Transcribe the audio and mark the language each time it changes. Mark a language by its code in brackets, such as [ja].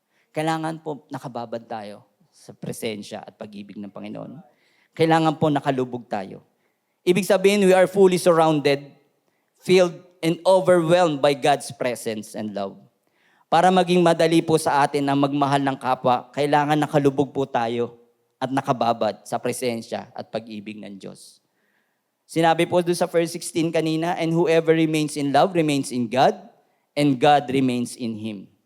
[tl] Kailangan po nakababad tayo sa presensya at pag-ibig ng Panginoon. Kailangan po nakalubog tayo. Ibig sabihin, [en] we are fully surrounded, filled, and overwhelmed by God's presence and love. [tl] Para maging madali po sa atin na magmahal ng kapwa, kailangan nakalubog po tayo at nakababad sa presensya at pag-ibig ng Diyos. Sinabi po doon sa verse 16 kanina, [en] and whoever remains in love remains in God, and God remains in Him.